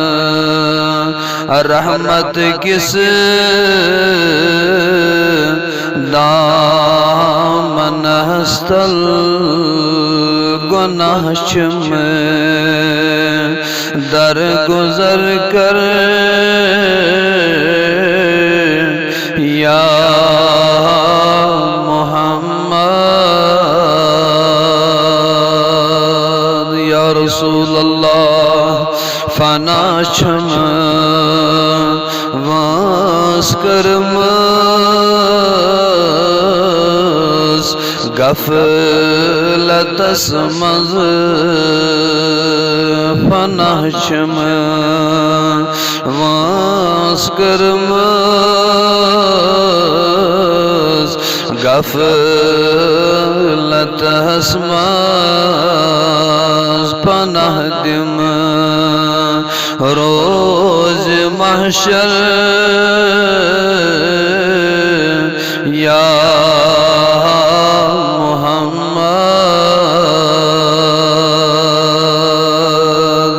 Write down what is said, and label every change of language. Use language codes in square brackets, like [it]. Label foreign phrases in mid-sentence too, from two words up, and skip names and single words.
[ks] رحمت کس دامن استل، گناہ چم در گزر کر [ar] یا محمد. یا رسول اللہ [ks] فنا چھم واس کرمز غفلت اسمز، فنا چھم واس کرمز غفلت اسمز، پناہ دم روز محشر [ar] یا محمد.